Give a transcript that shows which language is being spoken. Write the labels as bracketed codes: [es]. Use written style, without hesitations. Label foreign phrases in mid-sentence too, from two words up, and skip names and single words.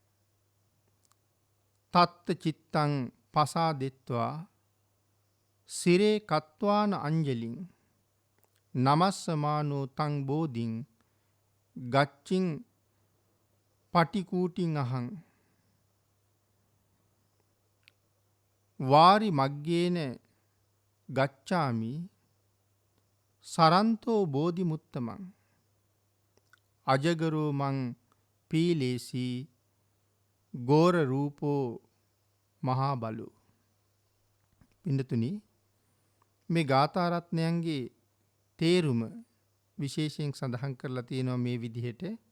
[pi] තත්ත චිත්තං පසාදෙත්වා සිරේ කත්වාන අංජලින් නමස්සමානෝ තං බෝධින් ගච්චින් පටිකූටින් අහං වාරි මග්ගේන ගච්ඡාමි සරන්තෝ බෝධි මුත්තමං අජගරෝ මං පීලේසී ගෝර රූපෝ මහා බලු. [si] පින්නතුනි මේ ගාථා රත්නයන්ගේ තේරුම විශේෂයෙන් සඳහන් කරලා තියෙනවා මේ විදිහට.